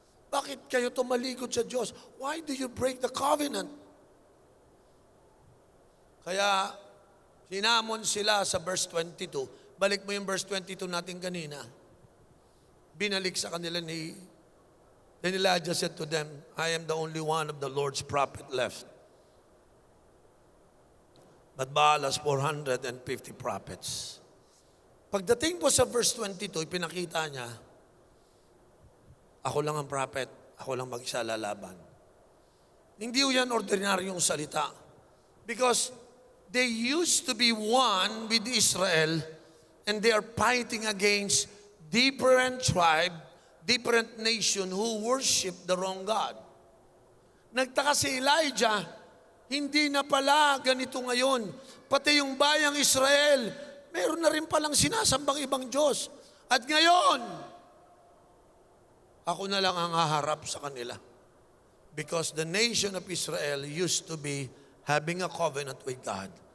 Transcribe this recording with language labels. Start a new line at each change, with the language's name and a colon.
Filipino: Bakit kayo tumalikod sa Diyos?
English: Why do you break the covenant?
Filipino: Kaya, sinamon sila sa verse 22. Balik mo yung verse 22 natin kanina. Binalik sa kanila
English: Then Elijah said to them, I am the only one of the Lord's prophet left. But Baal has 450 prophets.
Filipino: Pagdating po sa verse 22, ipinakita niya, ako lang ang prophet, ako lang mag-isa lalaban. Hindi yan ordinaryong salita.
English: Because they used to be one with Israel, and they are fighting against different tribe, different nation who worship the wrong God.
Filipino: Nagtaka si Elijah, hindi na pala ganito ngayon. Pati yung bayang Israel, meron na rin palang sinasambang ibang Diyos. At ngayon, ako na lang ang haharap sa kanila.
English: Because the nation of Israel used to be having a covenant with God.